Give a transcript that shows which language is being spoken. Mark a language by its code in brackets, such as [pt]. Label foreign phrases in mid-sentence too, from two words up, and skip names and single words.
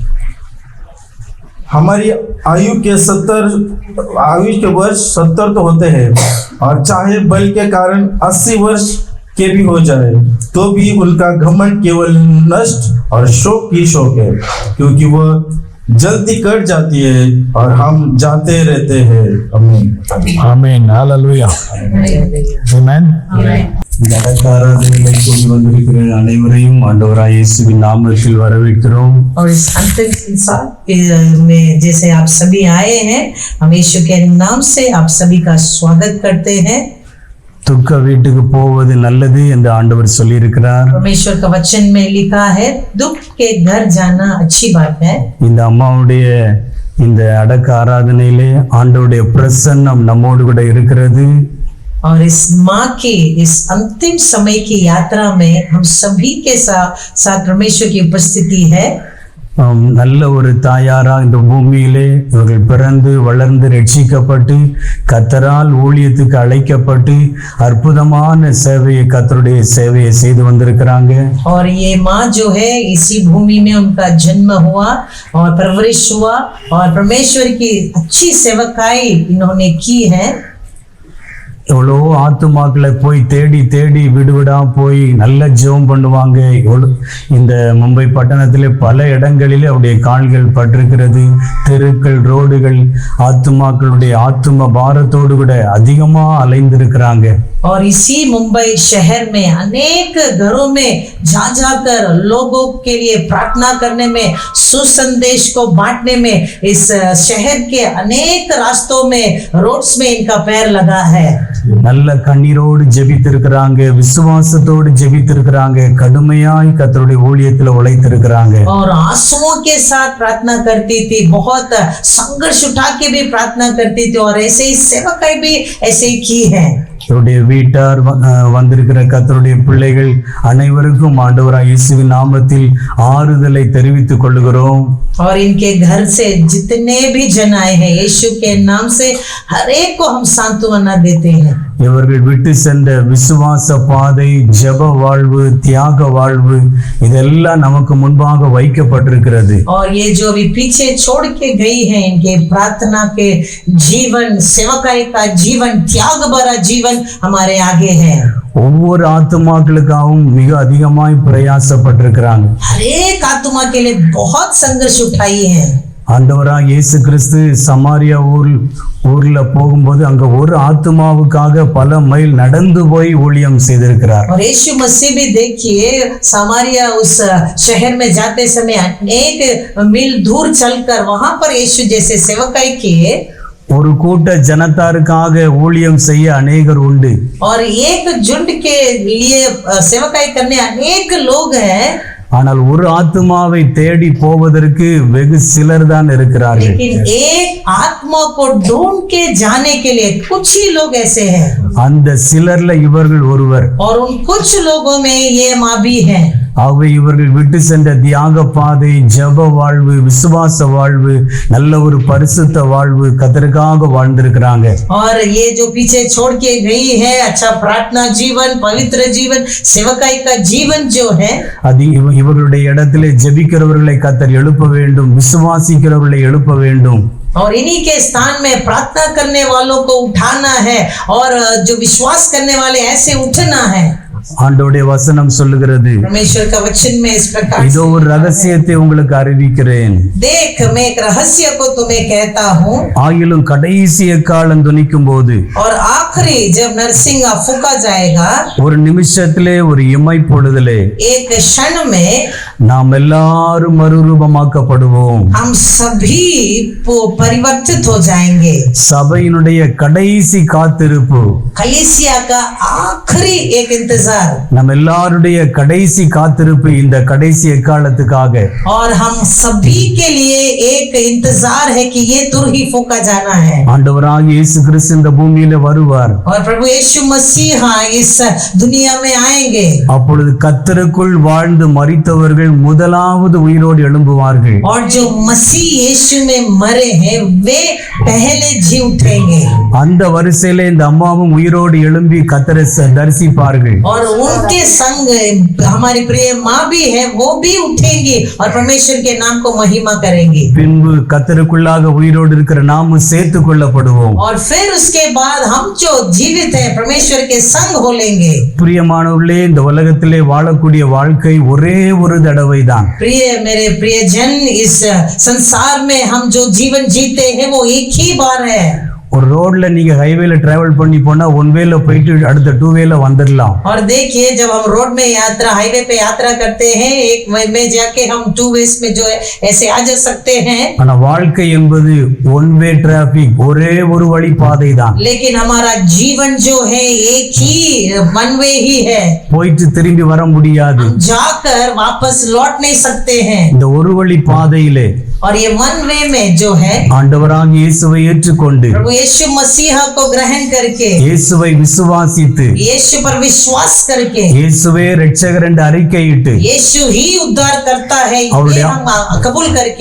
[hi] हमारी आयु के वर्ष 70 तो होते हैं, और चाहे बल के कारण 80 वर्ष के भी हो जाए, तो भी उनका घमंड केवल नष्ट और शोक ही शोक है, क्योंकि वह जल्दी कट जाती है और हम जाते रहते हैं। आमीन आमीन हालेलुया आमीन। [ta] அனைவரையும் ஆண்டவராய் இயேசுவின் நாமத்தில் வரவேற்கிறோம். [hi] और इस अंतिम संसार में जैसे आप सभी आए हैं, हम यीशु के नाम से आप सभी का स्वागत करते हैं। [ta] துக்க வீட்டுக்கு போவது நல்லது என்று ஆண்டவர் சொல்லியிருக்கிறார். [hi] परमेश्वर का वचन में लिखा है, दुख के घर जाना अच्छी बात है। [ta] இந்த அம்மாவுடைய இந்த அடக்க ஆராதனையிலே ஆண்டவருடைய பிரசன்னம் நம்மோடு கூட இருக்கிறது. [hi] और इस माँ की इस अंतिम समय की यात्रा में हम सभी के साथ परमेश्वर की उपस्थिति है। [ta] நல்ல ஒரு தாயாரா இந்த பூமியிலே இவர்கள் பிறந்து வளர்ந்து ரட்சிக்கப்பட்டு கர்த்தரால் ஊழியத்துக்கு அழைக்கப்பட்டு அற்புதமான சேவையை கர்த்தருடைய சேவையை செய்து வந்திருக்கிறாங்க. [hi] और ये माँ जो है इसी भूमि में उनका जन्म हुआ और परवरिश हुआ और परमेश्वर की अच्छी सेवकाई इन्होंने की है। [ta] எவ்வளோ ஆத்துமாக்களை போய் தேடி தேடி விடுவிடா போய் நல்ல ஜெபம் பண்ணுவாங்க. இந்த மும்பை பட்டணத்திலே பல இடங்களிலே அவருடைய கால்கள் பட்டிருக்கிறது. தெருக்கள், ரோடுகள் ஆத்துமாக்களுடைய ஆத்தும பாரத்தோடு கூட அதிகமா அலைந்திருக்கிறாங்க. [hi] और इसी मुंबई शहर में अनेक घरों में जा जाकर लोगों के लिए प्रार्थना करने में, सुसंदेश को बांटने में इस शहर के अनेक रास्तों में, रोड्स में इनका पैर लगा है। [ta] நல்ல கண்ணீரோடு ஜெபித்திருக்கிறாங்க, விசுவாசத்தோடு ஜெபித்திருக்கிறாங்க, கடுமையாய் கர்த்தருடைய ஊழியத்துல உழைத்திருக்கிறாங்க. [hi] और आंसुओं के साथ प्रार्थना करती थी, बहुत संघर्ष उठा के भी प्रार्थना करती थी और ऐसे ही सेवकाई भी ऐसे ही की है। [ta] இவருடைய வீட்டார் வந்திருக்கிற கர்த்தருடைய பிள்ளைகள் அனைவருக்கும் ஆண்டவராய் இயேசுவின் நாமத்தில் ஆறுதலை தெரிவித்துக் கொள்கிறோம். [hi] और इनके घर से जितने भी जन आए हैं यीशु के नाम से हर एक को हम सांत्वना देते हैं. [ta] இவர்கள் விட்டு சென்ற விசுவாச பாதை, ஜெப வாழ்வு, தியாக வாழ்வு இதெல்லாம் நமக்கு முன்பாக வைக்கப்பட்டிருக்கிறது. [hi] और ये जो अभी पीछे छोड़ के गई है इनके प्रार्थना के जीवन, सेवकाई का जीवन, त्याग भरा जीवन हमारे आगे है. [ta] ஒவ்வொரு ஆத்துமாக்களுக்காகவும் மிக அதிகமாய் பிரயாசப்பட்டிருக்கிறாங்க. [hi] हर एक आत्मा के लिए बहुत संघर्ष उठाई है. [ta] ஆண்டவராக இயேசு கிறிஸ்து சமாரியா ஊர்ல போகும்போது அங்க ஒரு ஆத்துமாவுக்காக பல மைல் நடந்து போய் ஊழியம் செய்திருக்கிறார். [hi] और यीशु मसीह भी देखिए समारिया उस शहर में जाते समय अनेक मील दूर चलकर वहां पर यीशु जैसे सेवकाई किए. [ta] ஒரு கூட்ட ஜனத்தாருக்காக ஊழியம் செய்ய அநேகர் உண்டு. [hi] और एक झुंड के लिए सेवकाई करने अनेक लोग हैं. [ta] ஆனால் ஒரு ஆத்துமாவை தேடி போவதற்கு வெகு சிலர் தான் இருக்கிறார்கள். [hi] लेकिन एक आत्मा को ढूंढ के जाने के लिए कुछ ही लोग ऐसे हैं. [ta] அந்த சிலர்ல இவர்கள் ஒருவர். [hi] और उन कुछ लोगों में ये माँ भी है. [ta] ஆகவே இவர்கள் விட்டு சென்ற தியாக பாதை, ஜெப வாழ்வு, விசுவாச வாழ்வு, நல்ல ஒரு பரிசுத்த வாழ்வு கர்த்தருக்காக வாழ்ந்திருக்கிறாங்க. [hi] और ये जो पीछे छोड़ के गई है अच्छा प्रार्थना जीवन, पवित्र जीवन, सेवकाई का जीवन जो है [ta] அது இவர்களுடைய இடத்திலே ஜெபிக்கிறவர்களை கர்த்தர் எழுப்ப வேண்டும், விசுவாசிக்கிறவர்களை எழுப்ப வேண்டும். [hi] और इन्हीं के स्थान में प्रार्थना करने वालों को उठाना है और जो विश्वास करने वाले ऐसे उठना है. [ta] ஆண்டவருடைய வசனம் சொல்லுகிறது, [hi] परमेश्वर का वचन में इस प्रकार [ta] இதோ ஒரு ரகசியத்தை உங்களுக்கு அறிவிக்கிறேன். [hi] देख मैं एक रहस्य को तुम्हें कहता हूँ. [ta] ஆயிலும் கடைசி எக்காலம் துணிக்கும் போது [hi] और आखिरी जब नरसिंगा फूका जाएगा [ta] ஒரு நிமிஷத்திலே, ஒரு இமை பொழுதிலே [hi] एक क्षण में [ta] நாம் எல்லாரும் மறுரூபமாக்கப்படுவோம். [hi] हम सभी परिवर्तित हो जाएंगे. [ta] சபையினுடைய கடைசி காத்திருப்பு, [hi] कलीसिया का आखिरी एक इंतजार, [ta] நம்ம எல்லாருடைய கடைசி காத்திருப்பு இந்த கடைசி எக்காலத்துக்காக. [hi] और हम सभी के लिए एक इंतजार है कि ये तुर ही फूका जाना है. [ta] ஆண்டவராகிய இயேசு கிறிஸ்து இந்த பூமியில வருவார். [hi] और प्रभु यीशु मसीह इस दुनिया में आएंगे. [ta] அப்பொழுது கர்த்தருக்குள் வாழ்ந்து மரித்தவர்கள் முதலாவது உயிரோடு எழும்புவார்கள். [hi] और जो मसीह यीशु में मरे हैं वे पहले जी उठेंगे. [ta] அந்த வரிசையிலே இந்த அம்மாவும் உயிரோடு எழும்பி கர்த்தரை தரிசிப்பார்கள். [hi] और उनके संग हमारी प्रिय माँ भी है, वो भी उठेंगी और परमेश्वर के नाम को महिमा करेंगी. [ta] பின்பு கர்த்தருக்குள்ளாக உயிரோடு இருக்கிற நாமும் சேர்த்துக் கொள்ளப்படுவோம். [hi] और फिर उसके बाद हम जो जीवित हैं परमेश्वर के संग हो लेंगे. [ta] பிரியமானவர்களே, இந்த உலகத்திலே வாழக்கூடிய வாழ்க்கை ஒரே ஒரு தடவை தான். [hi] प्रिय मेरे प्रियजन, इस संसार में हम जो जीवन जीते हैं वो एक ही बार है. [ta] ஒரு ரோட்ல நீங்க [en] highway-la travel [ta] பண்ணி போனா [en] one way-la [ta] போயிட்டு அடுத்த [en] two way-la [ta] வந்துடலாம். [hi] और देखिए जब हम रोड में यात्रा, हाईवे पे यात्रा करते हैं एक वे में जाके हम [en] two ways [hi] में जो है ऐसे आ जा सकते हैं. [ta] ஆனா வாழ்க்கை என்பது [en] one way traffic, [ta] ஒரே ஒரு வழி பாதை தான். [hi] लेकिन हमारा जीवन जो है एक ही [en] one way [hi] ही है. [ta] போயிட்டு திரும்பி வர முடியாது. [hi] जाकर वापस लौट नहीं सकते हैं. [ta] இந்த ஒரு வழி பாதையிலே [hi] और ये [en] one way [hi] में जो है [ta] ஆண்டவராகிய இயேசுவை ஏற்றுக்கொண்டு, [hi] प्रभु यीशु मसीह को ग्रहण करके, [ta] இயேசுவை விசுவாசித்து, [hi] यीशु पर विश्वास करके, [ta] இயேசுவே இரட்சகர் என்று அறிக்கையிட்டு, [hi] यीशु ही उद्धार करता है ये हम कबूल करके,